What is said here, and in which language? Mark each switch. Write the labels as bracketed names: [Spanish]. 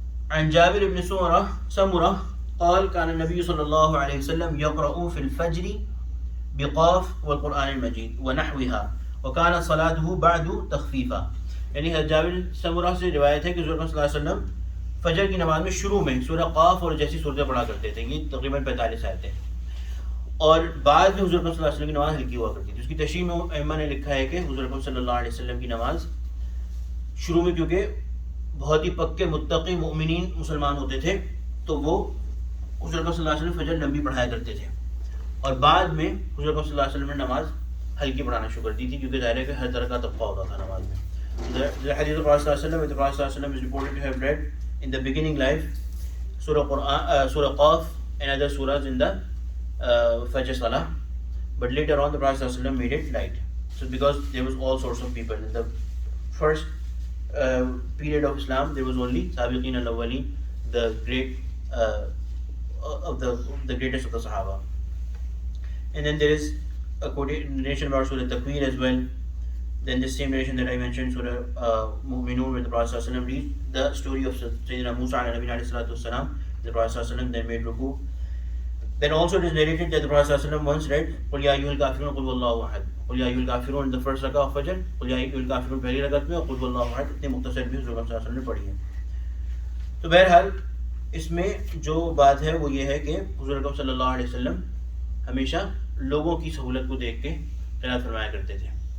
[Arabic] عن جابر بن سمرة قال كان النبي صلى الله عليه وسلم يقرأ في الفجر بقاف والقرآن المجيد ونحوها وكان صلاته بعد تخفيفا. [Urdu] یعنی جابر سمرہ سے روایت ہے کہ حضور صلی اللہ علیہ وسلم فجر کی نماز میں شروع میں سورہ قاف اور جیسی صورتیں پڑھا کرتے تھے. یہ تقریباً 45 آیتیں. اور بعد میں حضور صلی اللہ علیہ وسلم کی نماز ہلکی ہوا کرتی تھی. اس کی تشریح میں ائمہ نے لکھا ہے کہ حضور صلی اللہ علیہ وسلم کی نماز شروع میں کیونکہ بہت ہی پکے متقی مؤمنین مسلمان ہوتے تھے تو وہ حضور صلی اللہ علیہ وسلم فجر لمبی پڑھایا کرتے تھے, اور بعد میں حضور صلی اللہ علیہ وسلم نے نماز ہلکی پڑھانا شروع کر دی تھی کیونکہ ظاہر ہے کہ ہر طرح کا طبقہ ہوتا تھا نماز میں. [English] The hadith of Prophet ﷺ, the Prophet ﷺ is reported to have read in the beginning life Surah Qaf and other surahs in the Fajr Salah, but later on the Prophet ﷺ made it light. So because there was all sorts of people in the first period of Islam, there was only Sabiqeen al-Awwaleen, the great of the greatest of the Sahaba. And then there is a narration about Surah Takwir as well. Then the same narration that I mentioned, Surah Mu'minun, where the Prophet ﷺ reads the story of Sayyidina Musa and Nabi alayhi salatu wasalam. The Prophet ﷺ then made ruku. Then also it is narrated that the Prophet ﷺ once read [Arabic] قُلْ يَا أَيُّهَا الْكَافِرُونَ قُلْ وَاللَّهُ أَحَدٌ. قُلْ يَا أَيُّهَا الْكَافِرُونَ [English] in the first rakah of Fajr, [Urdu] قُلْ يَا أَيُّهَا الْكَافِرُونَ پہلی رکعت میں, [Arabic] قُلْ وَاللَّهُ أَحَدٌ [Urdu] اتنے مختصر بھی حضور صلی اللہ علیہ وسلم نے پڑھی ہے. تو بہرحال اس میں جو بات ہے وہ یہ ہے کہ حضور اکرم صلی اللہ علیہ وسلم ہمیشہ لوگوں کی سہولت کو دیکھ کے قرات فرمایا کرتے تھے.